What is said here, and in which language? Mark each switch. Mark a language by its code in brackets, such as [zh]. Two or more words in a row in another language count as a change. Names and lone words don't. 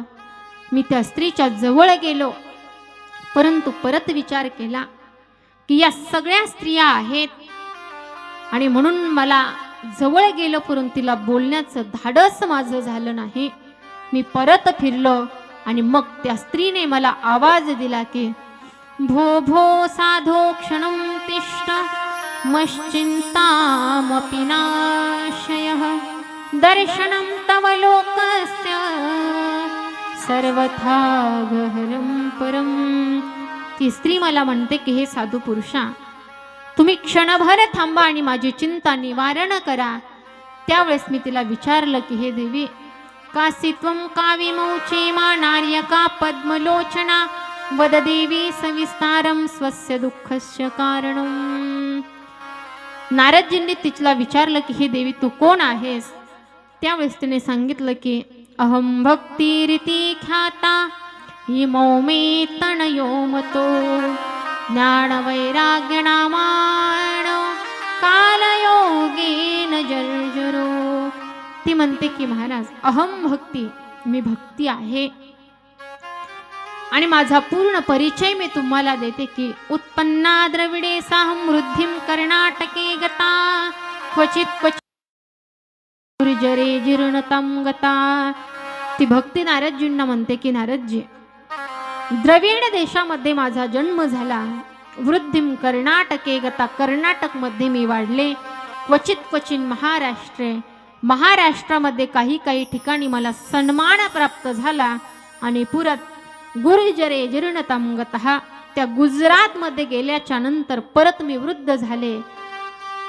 [mr] मी त्या स्त्रीच्या जवळ गेलो, परंतु परत विचार केला की या सगळ्या स्त्रिया आहेत, आणि म्हणून मला जवळ गेलो, परंतु तिला बोलण्याचं धाडस माझं झालं नाही. मी परत फिरलो आणि मग त्या स्त्रीने मला आवाज दिला की [sa] भो भो साधो क्षणं तिष्ठ मश्चिंतामपि नाशयः दर्शनं तव लोकस्य सर्वथा गहनं परम. [mr] ती स्त्री मला म्हणते की हे साधू पुरुषा, तुम्ही क्षणभर थांबा आणि माझी चिंता निवारण करा. त्यावेळेस मी तिला विचारलं की हे देवी, [sa] कासित्वं काविमौचे मा नार्यका पद्मलोचना वद देवी सविस्तारं स्वस्य दुःखस्य कारणं. [mr] नारदजींनी तिला विचारलं की हे देवी तू कोण आहेस? त्यावेळेस तिने सांगितलं की [sa] अहम भक्तिरिती ख्याता इमौ मे तनयो मतो ज्ञान वैराग्य नामाण कालयोगेन जर्जरो. [mr] ती म्हणते की महाराज, [sa] अहम भक्ती, [mr] मी भक्ती आहे. आणि माझा पूर्ण परिचय मी तुम्हाला देते की [sa] उत्पन्ना द्रविडे साहम वृद्धिम कर्नाटके गता क्वचित क्वचित गुर्जरे जीर्णतम गता. [mr] ती भक्ती नारदजींना म्हणते की नारदजी, द्रविड देशामध्ये माझा जन्म झाला. [sa] वृद्धिम कर्नाटके गता, [mr] कर्नाटक मध्ये मी वाढले. क्वचित क्वचित महाराष्ट्रामध्ये काही काही ठिकाणी मला सन्मान प्राप्त झाला. आणि [sa] पुरत गुर्जरे जीर्णतम गतः, [mr] त्या गुजरात मध्ये गेल्याच्या नंतर परत मी वृद्ध झाले.